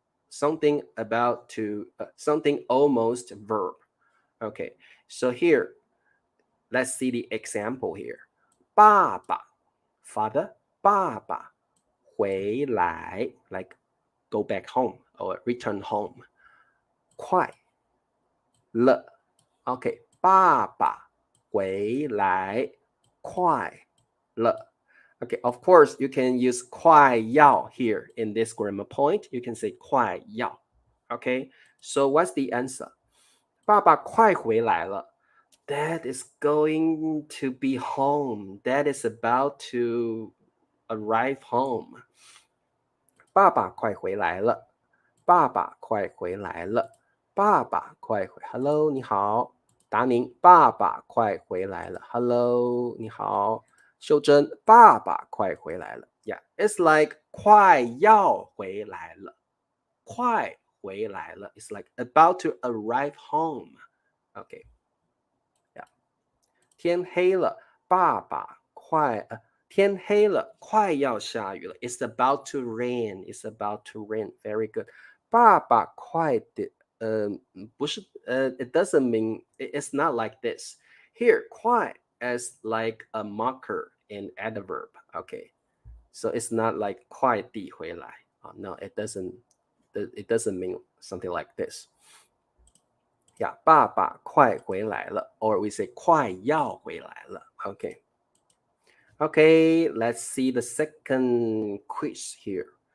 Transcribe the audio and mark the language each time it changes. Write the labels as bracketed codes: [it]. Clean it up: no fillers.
[en] Something about to, something almost verb. Okay, so here, let's see the example here. 爸爸, father, 爸爸回来, like go back home or return home. [zh] 快了, okay, 爸爸回来快了. [en] Okay, of course, you can use 快要 here in this grammar point. You can say 快要. Okay, so what's the answer? [zh] 爸爸快回来了. [en] Dad is going to be home. Dad is about to arrive home. [zh] 爸爸快回来了.爸爸快回来了. 爸爸快回.Hello, 你好.达宁, 爸爸快回来了. Hello, 你好.秀珍, 爸爸快回来了. [en] Yeah, it's like 快要回来了. [zh] 快回来了. [en] It's like about to arrive home. [zh] Okay. Yeah. 天黑了, 爸爸快天黑了，快要下雨了。 [en] It's about to rain. It's about to rain. Very good. [zh] 爸爸快点，不是， [en] it doesn't mean, it's not like this. Here, 快 is like a marker and adverb. Okay, so it's not like 快递回来. No, it doesn't mean something like this. [zh] Yeah, 爸爸快回来了, [en] or we say [zh] 快要回来了. [en] Okay, let's see the second quiz here.